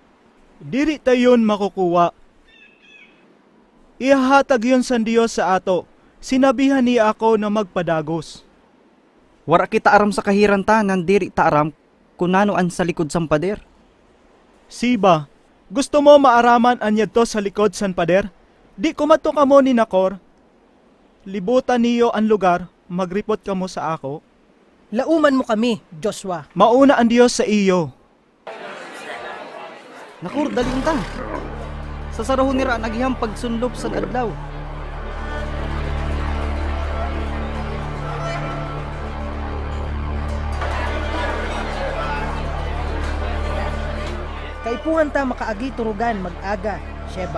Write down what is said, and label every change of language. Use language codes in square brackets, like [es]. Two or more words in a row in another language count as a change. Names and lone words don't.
[msb] Diri tayon makukuha. Ihahatag yon sa Diyos sa ato. Sinabihan niya ako na magpadagos. Wara kita aram sa kahiranta nan diri ta aram kung nano an sa likod sang pader. Siba, gusto mo maaraman anyad to sa likod san pader? Di kumato ka mo ni Nakor. Libutan niyo ang lugar, magripot ka mo sa ako. Lauman mo kami, Joshua. [tl] Mauna ang Diyos sa iyo. [msb] Nakor, daling ta. Sa sarahon nira naghihang pagsunlop sa adlaw. Kaipuhan ta makaagi turugan mag-aga, Sheba.